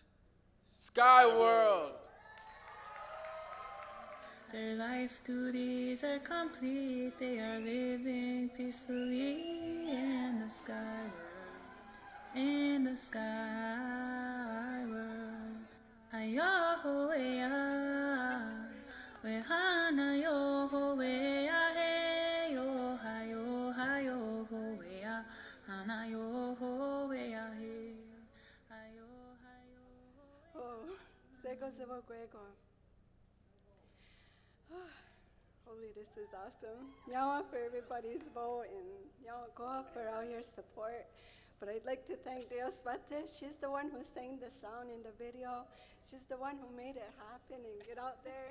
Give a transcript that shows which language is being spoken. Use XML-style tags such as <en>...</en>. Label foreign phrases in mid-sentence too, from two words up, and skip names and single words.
<en>Sky World. Their life duties are complete. They are living peacefully in the sky world. In the sky world. Ayo-ho-ya. Wehana-yo-ho-ya. Hey-yo-ha-yo-ha-yo-ho-ya. Hana-yo-ho-ya. Hey-yo-ha-yo. Oh, Sego Sebo Grego. Holy, this is awesome. Yawa for everybody's vote and Yawa Goa for all your support. But I'd like to thank Dios Mate. She's the one who sang the sound in the video. She's the one who made it happen and get out there.</en>